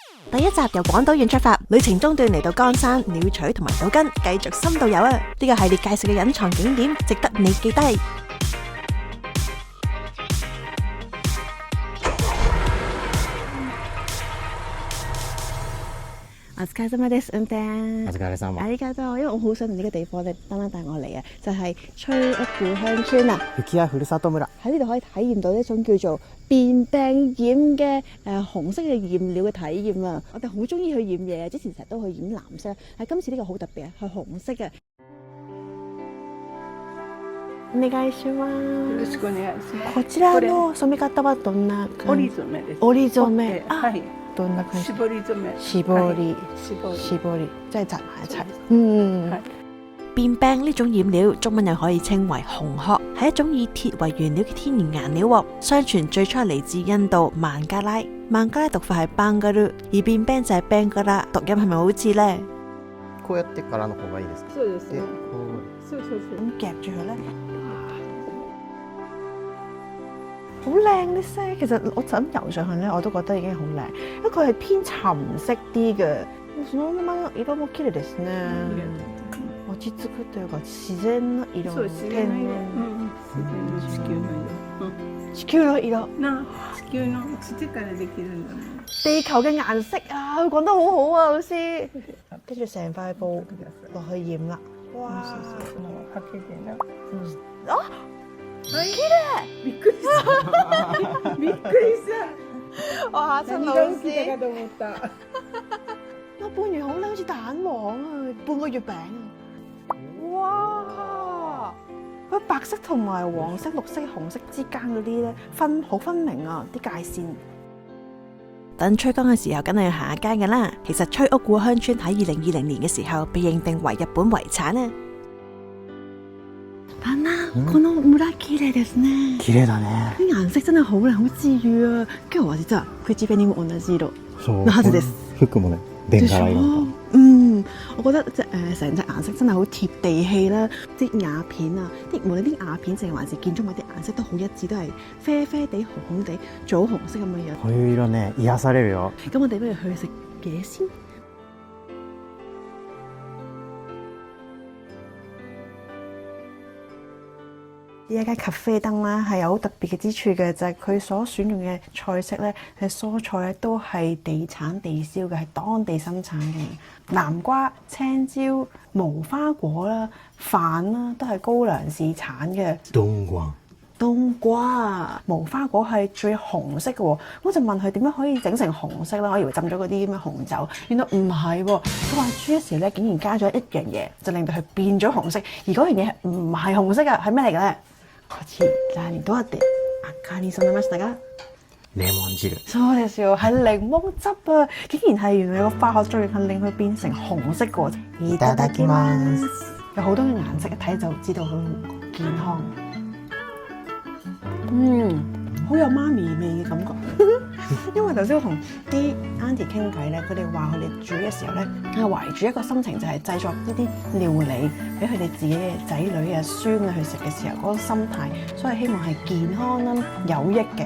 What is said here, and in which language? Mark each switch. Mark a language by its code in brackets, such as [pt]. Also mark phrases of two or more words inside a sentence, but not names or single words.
[yue] 第一集由廣島縣出發，旅程中段嚟到岡山、鳥取同埋島根，繼續深度遊啊！呢個系列介紹嘅隱藏景點，值得你記低。 [ja] お疲れ様です運転。お疲れ様。 [yue] ありがとう，因為我好想同呢個地方咧，單單帶我嚟啊，就係吹屋故鄉村啊！ [ja] 吹屋ふるさと村 [yue] 喺呢度可以體驗到一種叫做變病染嘅紅色嘅染料嘅體驗啊！我哋好中意去染嘢，之前成日都去染藍色，但係今次呢個好特別啊，係紅色嘅。 [ja] お願いします。よろしくお願いします。こちらの染め方はどんな感じ？織染めです。織染め。はい。どんな感じ？絞り染め。絞り。絞り。 [yue] 即係紮埋一齊。嗯。係。變病呢種染料，中文又可以稱為紅殼，係一種以鐵為原料嘅天然顏料喎。相傳最初嚟自印度孟加拉，孟加拉讀法係班加魯，而變病就係班加拉，讀音係咪好似呢？ [ja] こうやってからの方がいいですか？そうですね。で [yue] 咁夾住佢咧，好靚啲色。其實我就咁游上去咧，我都覺得已經好靚，因為佢係偏沉色啲嘅。 [ja] そのまま色も綺麗ですね。落ち着くというか自然の色。そう自然の色。自然の地球の色。地球の色。地球の土からできるんだもん。 [yue] 地球嘅顏色啊！佢講得好好啊，老師。跟住成塊布落去染啦。哇！ [ja] かけてな。あ、綺麗！びっくりした。びっくりした。 [yue] 我嚇親老 [ja] 何が起き [yue] 師。 [ja] たかと思った。 [yue] 我半圓好靚，好似蛋黃啊，半個月餅啊！哇！佢白色同埋黃色、綠色、紅色之間嗰啲咧好分明啊，啲界線。等吹乾嘅時候，梗係要行下街㗎啦。其實吹屋故鄉村喺2020年嘅時候被認定為日本遺產啊。 [ja] 但係この村綺麗ですね。綺麗だね。 [yue] 啲顏色真係好靚，好治癒啊！ [ja] 今日我実は口紅も同じ色そうのはずです。服もね、ベンガラ色み [yue] 我覺得成隻顏色真係好貼地氣啦，啲瓦片啊，無論啲瓦片定還是建築物啲顏色都好一致，都係啡啡地、紅紅地、棗紅色咁嘅樣。 [ja] こういう色ね、癒されるよ。 [yue] 咁我哋不如去食嘢先。呢一間咖啡燈咧係有好特別嘅之處嘅，就係佢所選用嘅菜式咧，係蔬菜咧都係地產地銷嘅，係當地生產嘅。南瓜、青椒、無花果啦、飯啦，都係高粱市產嘅。冬瓜、無花果係最紅色嘅喎，我就問佢點樣可以整成紅色啦？我以為浸咗嗰啲咁嘅紅酒，原來唔係喎。佢話煮嘅時候咧，竟然加咗一樣嘢，就令到佢變咗紅色，而嗰樣嘢係唔係紅色㗎？係咩嚟嘅咧？ [ja] こちらにどうやって赤に染めましたか？レモン汁。そうですよ， [yue] 係檸檬汁啊！竟然係原來有個化學作用係令佢變成紅色嘅喎。いただきます。有好多嘅顏色，一睇就知道佢健康。好有媽咪味嘅感覺。因為頭先我同啲 auntie 傾偈咧，佢哋話佢哋煮嘅時候咧，係懷住一個心情，就係製作呢啲料理俾佢哋自己嘅仔女啊、孫啊去食嘅時候嗰個心態，所以希望係健康啦、有益嘅。